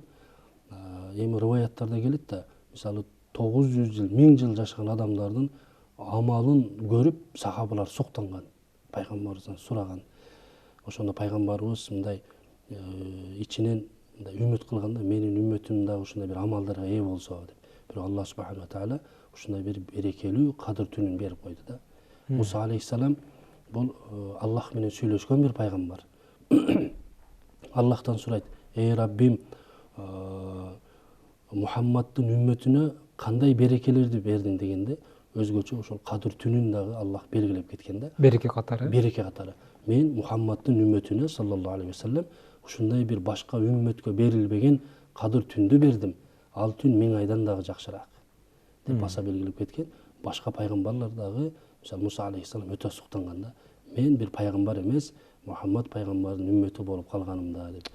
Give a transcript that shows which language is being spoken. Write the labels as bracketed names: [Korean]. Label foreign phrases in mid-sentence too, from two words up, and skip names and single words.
[Kyrgyz] Эми риваяттарда келет да, мисалы 900 жыл, 1000 жыл жашаган адамдардын амалын көрүп сахабалар суктанган, пайгамбарыбыздан сураган. Ошондо пайгамбарыбыз мындай ичинен мындай үмүт кылганда, менин үммөтүм да ушундай бир амалдарга ээ болсо деп. Бирок [Arabic] الله سبحانه وتعالى [Kyrgyz] ушундай бир берекелүү кадыр түнүн берип койду да. Муса алейхиссалам бул Аллах менен сүйлөшкөн бир пайгамбар. Аллахтан сурайт: "Эй Раббим, Мухаммаддын үммөтүнө кандай берекелерди бердиң?" дегенде, өзгөчө ошол кадыр түнүн дагы Аллах белгилеп кеткен да. Береке катары. Береке катары. Мен Мухаммаддын үммөтүнө [Arabic] صلى الله عليه وسلم [Kyrgyz] ушундай бир башка үммөткө берилбеген кадыр түндү бердим. Ал түн 1000 айдан дагы жакшыраак деп баса белгилеп кеткен. Башка пайгамбарлар дагы, мисалы Муса алейхиссалам өтө суктанган да. Мен бир пайгамбар эмес, Мухаммад пайгамбардын үммөтү болуп калганымда деп.